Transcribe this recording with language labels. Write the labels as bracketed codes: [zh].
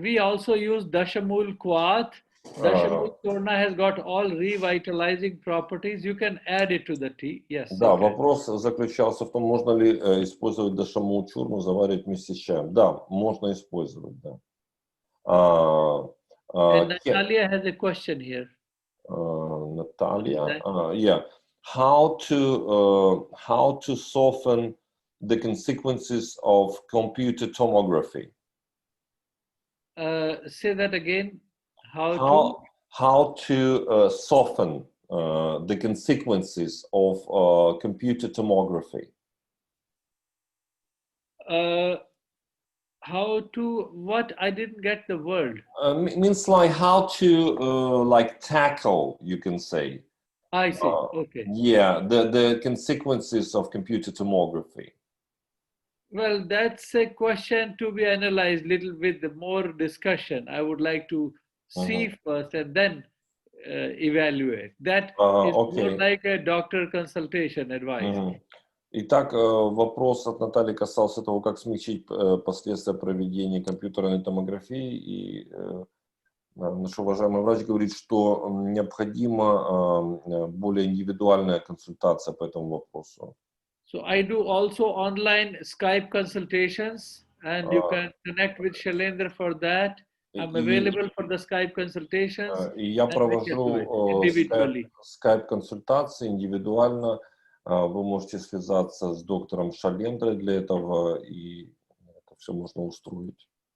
[en] We also use Dashamul Kwat. Dashamul Churna has got all revitalizing properties. You can add it to the tea. Yes. [ru] Да, вопрос заключался в том, можно ли использовать Dashamul Churnu, заваривать вместе с чаем. Да, можно использовать, да. [en] And Natalia has a question here. Natalia, yeah. How to soften the consequences of computer tomography? Say that again. How to soften the consequences of computer tomography? How to what? I didn't get the word. Means like how to like tackle, you can say. I see. Okay. Yeah, the consequences of computer tomography. Well, that's a question to be analyzed little with more discussion. I would like to see first and then evaluate. That is more like a doctor consultation advice. [ru] Итак, вопрос от Натальи касался того, как смягчить последствия проведения компьютерной томографии. И наш уважаемый врач говорит, что необходима более индивидуальная консультация по этому вопросу. [en] So I do also online Skype consultations, and you can connect with Shailendra for that. I'm available for the Skype consultations. [ru] И я провожу Skype-консультации индивидуально. Вы можете связаться с доктором Шалендрой для этого, и это все можно устроить.